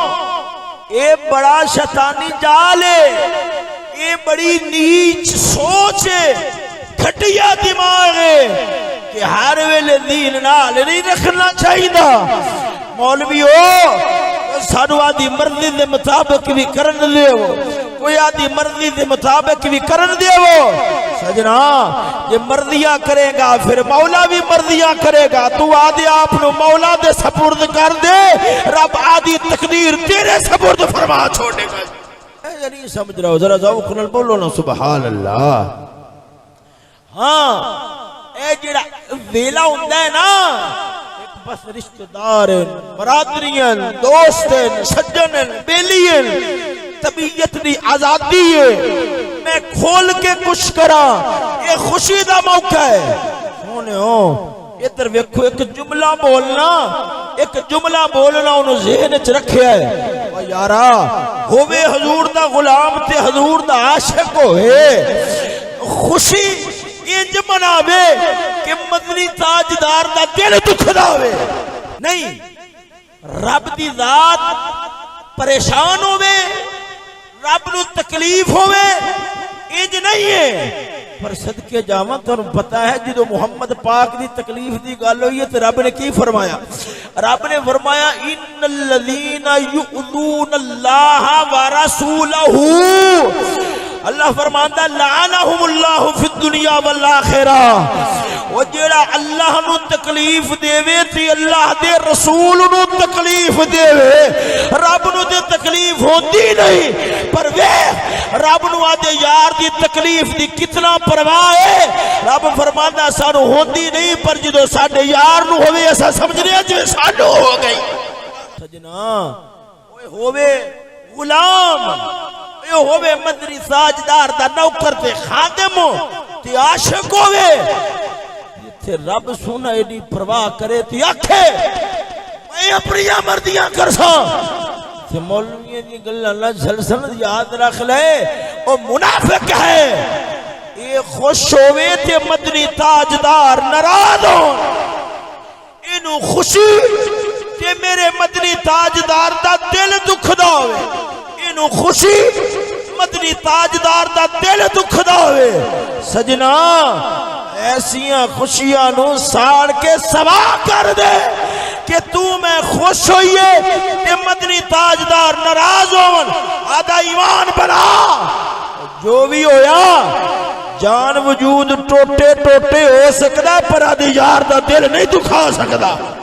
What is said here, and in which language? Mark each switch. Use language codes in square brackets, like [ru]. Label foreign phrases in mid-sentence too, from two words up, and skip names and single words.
[pa] اے بڑا شیطانی جال ہے اے بڑی نیچ سوچ ہے گھٹیا دماغ ہے کہ ہر ویلے دین نال نہیں رکھنا چاہیے مولویو سانو آدھی مرضی دے مطابق بھی کرن دیو کوئی آدھی مرضی دے مطابق بھی کرن دیو سجنا یہ مرضیاں کرے گا پھر مولا بھی مرضیاں کرے گا تو آدھی آپ نو مولا دے سپرد کر دے رب آدھی تقدیر تیرے سپرد فرما چھوڑے گا اے نہیں سمجھ رہا ہو ذرا ذوق نال بولو نا [ar] سبحان اللہ [pa] ہاں اے جڑا ویلا ہوندا ہے نا بس رشتہ دار برادریاں دوست سجن بیلیاں طبیعت دی آزادی ہے میں کھول کے کچھ کراں یہ خوشی دا موقع ہے سونے ہو ادھر ویکھو ایک جملہ بولنا انہوں ذہن چ رکھیا ہے او یارا ہووے حضور دا غلام تے حضور دا عاشق ہوئے خوشی انج مناوے کہ مدنی تاجدار دا دل دکھدا ہوئے نہیں رب دی ذات پریشان ہوئے رب نو تکلیف ہوئے انج نہیں ہے پر صدقے جاواں تانوں پتہ ہے جدو محمد پاک دی تکلیف دی گل ہوئی ہے تے رب نے کی فرمایا رب نے فرمایا [ar] ان الذین یؤذون اللہ ورسولہ [pa] اللہ فرماندا [ar] لعنہم اللہ فی الدنیا والآخرہ [pa] وہ جڑا اللہ نو تکلیف دیوے تے اللہ دے رسول نو تکلیف دیوے رب نو تے تکلیف ہوندی نہیں پر وے رب نو آدے یار دی تکلیف دی کتنا پرواہ ہے رب فرماندا سانو ہوندی نہیں پر جدو ساڈے یار نو ہوے ایسا سمجھنے جے سانو ہو گئی سجنا اوے ہوے غلام اے ہوے مدنی ساجدار دا نوکر تے خادم تے عاشق ہوے تے رب سونا ایڈی پرواہ کرے تے آکھے میں اپنی مرضیاں کرساں تے مولوی دی گلاں نہ سلسلہ یاد رکھ لے او منافق ہے اے خوش ہوے تے مدنی تاجدار ناراض ہون اینو خوشی تے میرے مدنی تاجدار دا دل دکھدا ہوے اینو خوشی مدنی تاجدار دا دل دکھدا ہوئے سجنا ایسیاں خوشیاں نو ساڑ کے سوا کر دے کہ تو میں خوش ہوئیے کہ مدنی تاج تاجدار ناراض ہون آدھا ایمان بنا جو بھی ہویا جان وجود ٹوٹے ٹوٹے ہو سکتا پر آدھی یار دا دل نہیں دکھا سکتا